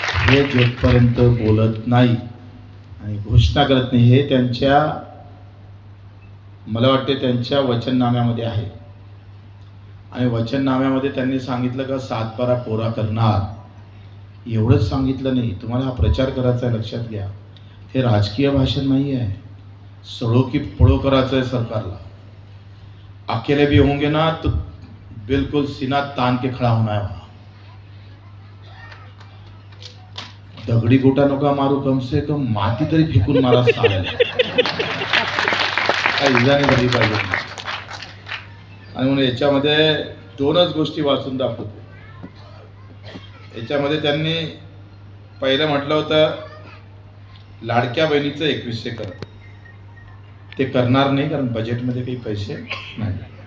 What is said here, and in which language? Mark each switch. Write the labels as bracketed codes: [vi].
[mr] हे जोपर्यंत बोलत नाही आणि घोषणा करत नाही, हे त्यांच्या, मला वाटते त्यांच्या वचननाम्यामध्ये आहे. आणि वचननाम्यामध्ये त्यांनी सांगितलं का 7-12 कोरा करणार, एवढंच सांगितलं नाही. तुम्हाला हा प्रचार करायचा आहे, लक्षात घ्या. हे राजकीय भाषण नाही आहे, सड़ो की पड़ो करायचं आहे सरकारला. [hi] अकेले भी होंगे ना तो बिल्कुल सीना तान के खड़ा होना है. [mr] दगडी गोटा नका मारू, कम से कम माती तरी फेकून मारा चालेल, काय इजा नाही झाली पाहिजे. आणि म्हणून याच्यामध्ये 2च गोष्टी वाचून दाखवतो. याच्यामध्ये त्यांनी पहिलं म्हटलं होतं लाडक्या बहिणीचं 2100 कर, ते करणार नाही कारण बजेटमध्ये काही पैसे नाही.